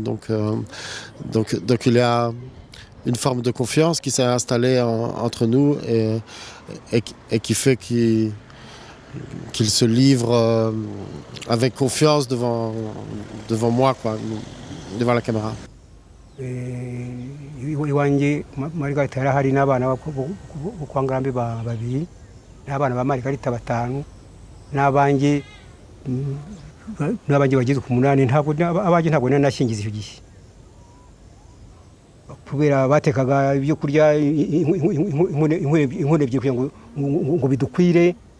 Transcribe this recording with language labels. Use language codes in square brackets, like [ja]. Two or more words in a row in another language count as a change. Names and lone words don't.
[fr] Donc il y a une forme de confiance qui s'est installée entre nous et qui fait qu'ils se livrent avec confiance devant moi, quoi, devant la caméra. [rw] Iwanjye Margarita yarahari n'abana bo kwa Ngarambe babiri n'abana ba Margarita 5 n'abanjye bageze ku 8 ntabwo nanashingiza icyo gihe kubera batekaga ibyo kurya inkone kugira ngo bidukwire.